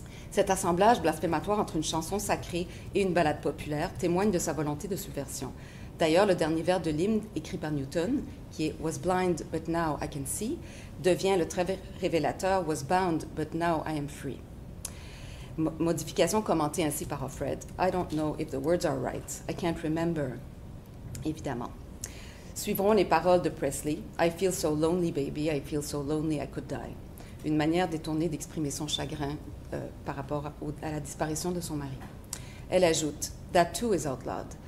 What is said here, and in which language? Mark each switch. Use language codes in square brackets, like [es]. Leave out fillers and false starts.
[fr] Cet assemblage blasphématoire entre une chanson sacrée et une ballade populaire témoigne de sa volonté de subversion. D'ailleurs, le dernier vers de l'hymne, écrit par Newton, qui est « [en] Was blind, but now I can see [fr] », devient le très révélateur « [en] Was bound, but now I am free ». [fr] Modification commentée ainsi par Offred. [en] « I don't know if the words are right. I can't remember. » [fr] Évidemment. Suivront les paroles de Presley. « [en] I feel so lonely, baby. I feel so lonely I could die. [fr] » Une manière détournée d'exprimer son chagrin par rapport à la disparition de son mari. Elle ajoute [en] « That too is outlawed.